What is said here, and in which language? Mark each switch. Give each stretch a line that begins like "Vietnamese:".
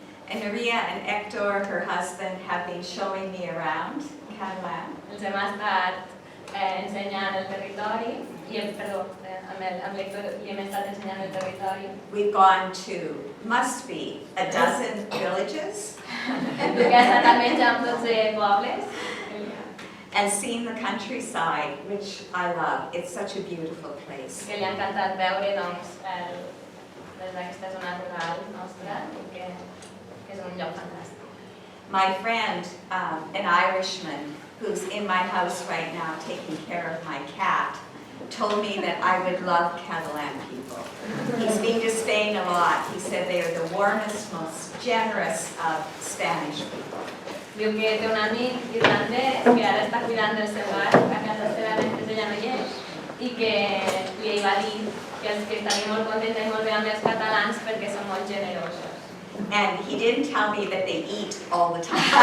English: And Maria and Hector, her husband, have been showing me around Catalan.
Catalan: Els hem estat ensenyant el territori, amb l'Hector li hem estat ensenyant el territori.
English: We've gone to, must be, a dozen villages.
Catalan: Que ha estat almenys amb 12 pobles.
English: And seen the countryside, which I love. It's such a beautiful place.
Catalan: Que li ha encantat veure, doncs, des d'aquesta zona rural nostra, que és un lloc fantàstic.
English: My friend, an Irishman, who's in my house right now taking care of my cat, told me that I would love Catalan people. He's been to Spain a lot. He said they are the warmest, most generous of Spanish people.
Catalan: Diu que té un amic irlandès que ara està cuidant del seu gat a casa seva mentre ella no hi és i que li va dir que estaria molt contenta i molt bé amb els catalans perquè són molt generosos.
English: And he didn't tell me that they eat all the time.